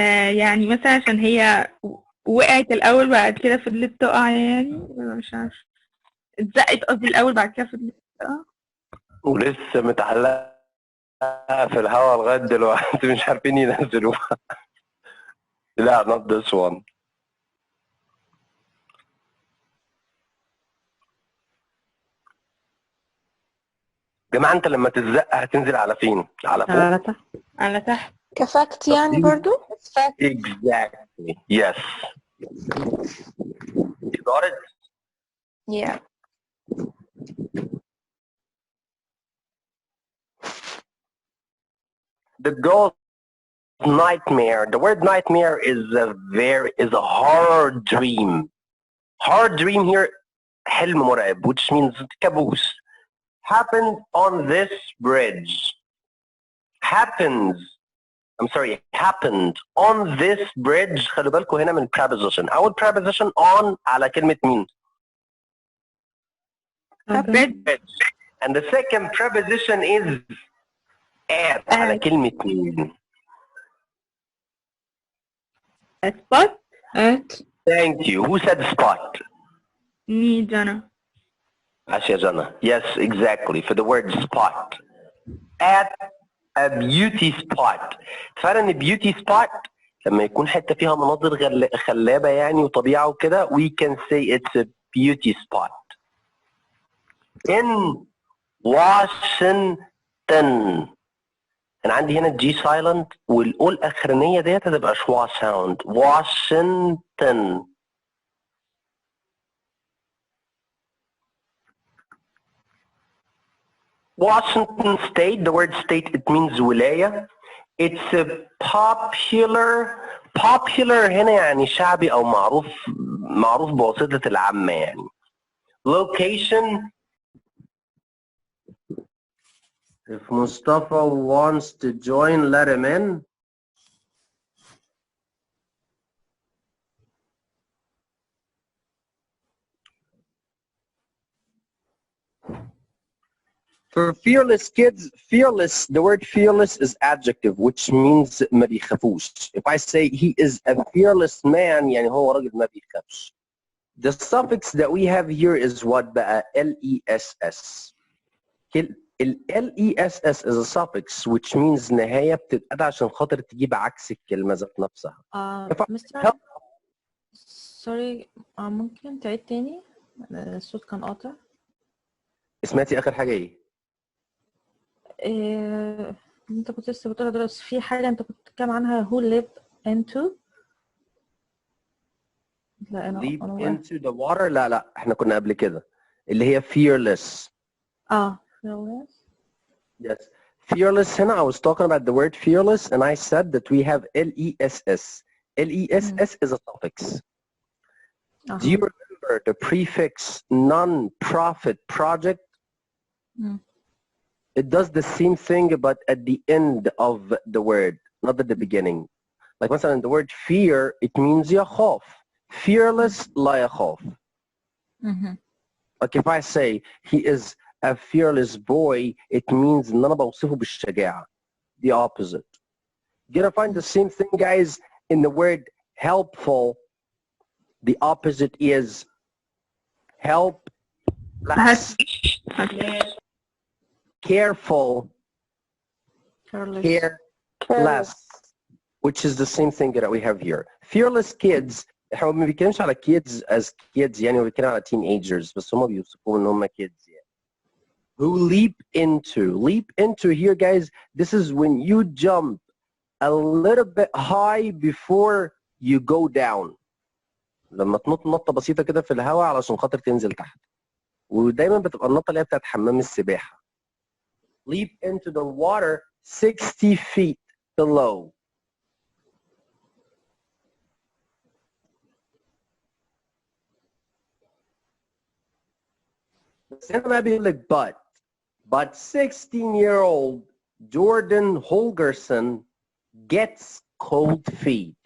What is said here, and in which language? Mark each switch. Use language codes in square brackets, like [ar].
[ar] يعني مثلا عشان هي وقعت الأول بعد كده فضلت تقع يعني، ولا مش عارفة. اتزقت قصدي الأول بعد كده فضلت تقع. ولسه متعلقه في الهواء لغايه دلوقتي مش عارفين ينزلوها. لا [en] not this one. [ar] جماعه انت لما تتزق هتنزل على فين؟ على فوق؟ على تحت. على تحت. كفاكت يعني برضو. [en] Exactly. Yes. You got it? Yeah. The girl's nightmare. The word nightmare is a horror dream. Horror dream here, [ar] حلم مرعب, [en] which means [ar] كابوس. [en] Happened on this bridge. Happened on this bridge. [ar] خلوا بالكم هنا من preposition. أول preposition on على كلمة مين؟ Bridge. [en] And the second preposition is at [ar] على كلمة مين؟ [en] spot. At. Thank you. Who said spot? Me, Jana. [ar] عاش يا جنى. [en] Yes, exactly. For the word spot. At a beauty spot. [ar] فعلا ان beauty spot لما يكون حتة فيها مناظر خلابة يعني وطبيعة وكده, [en] we can say it's a beauty spot. In Washington. [ar] أنا عندي هنا الجي silent والأو الأخرانية ديت هتبقى شوا sound. [en] Washington. Washington State, the word state, it means [ar] ولاية. [en] It's a popular [ar] هنا يعني شعبي أو معروف بواسطة العامة يعني. [en] Location. If Mustafa wants to join, let him in. For fearless kids, fearless, the word fearless is adjective, which means [ar] ما بيخافوش. [en] If I say he is a fearless man, [ar] يعني هو راجل ما بيخافش. [en] The suffix that we have here is what [ar] بقى [en] LESS. LESS is a suffix, which means [ar] إن هي بتتقال عشان خاطر تجيب عكس الكلمة ذات نفسها. مستر سوري ممكن تعيد تاني؟ الصوت كان قاطع. سمعتي آخر حاجة إيه؟ انت كنت لسه بتقولها دلوقتي في حاجة انت كنت بتتكلم عنها [en] who lived into. [ar] لا [en] leap into the water. [ar] لا احنا كنا قبل كده اللي هي fearless. [en] fearless. Yes. Fearless هنا I was talking about the word fearless and I said that we have LESS. LESS is a suffix. Do you remember the prefix non-profit project? It does the same thing but at the end of the word, not at the beginning. Like [ar] مثلا [en] the word fear, it means [ar] يخاف. Fearless لا يخاف. [en] Like if I say he is a fearless boy, it means [ar] ان انا بوصفه بالشجاعة. [en] The opposite. You're gonna find the same thing, guys, in the word helpful. The opposite is helpless. Careful. careless, which is the same thing that we have here. Fearless kids. [ar] احنا ما بنتكلمش على [en] kids as kids [ar] يعني بنتكلم على teenagers بس هم بيوصفوهم ان هم kids يعني. [en] Who leap into here guys, this is when you jump a little bit high before you go down. [ar] لما تنط نطة بسيطة كده في الهواء علشان خاطر تنزل تحت. ودايما بتبقى النطة اللي هي بتاعت حمام السباحة. [en] Leap into the water 60 feet below. [ar] بس هنا بقى بيقول لك [en] but 16-year-old Jordan Holgerson gets cold feet.